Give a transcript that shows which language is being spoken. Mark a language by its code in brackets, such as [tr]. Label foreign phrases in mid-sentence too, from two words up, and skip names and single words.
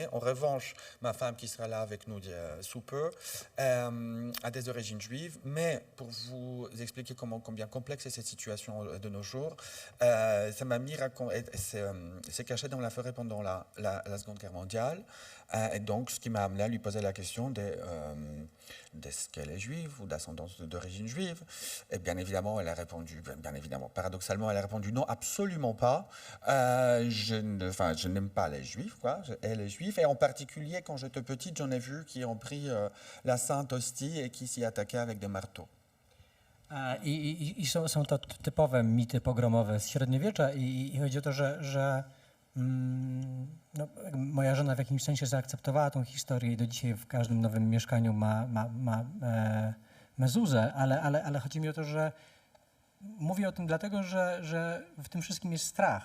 [fr] En revanche, ma femme qui sera là avec nous sous peu a des origines juives, mais pour vous expliquer combien complexe est cette situation de nos jours, sa mamie s'est cachée dans la forêt pendant la Seconde Guerre mondiale, et donc ce qui m'a amené à lui poser la question d'est-ce qu'elle est juive ou d'ascendance d'origine juive. Et bien évidemment, elle a répondu, paradoxalement, elle a répondu non, absolument pas. Je n'aime pas les juifs, quoi. Elle est juive. Et en particulier, quand j'étais petite, j'en ai vu qui ont pris la Sainte Hostie et qui s'y attaquaient avec des marteaux. [pl] I są to typowe mity pogromowe z średniowiecza i chodzi o to, że moja żona w jakimś sensie zaakceptowała tą historię i do dzisiaj w każdym nowym mieszkaniu ma mezuzę, ale chodzi mi o to, że mówię o tym dlatego, że w tym wszystkim jest strach.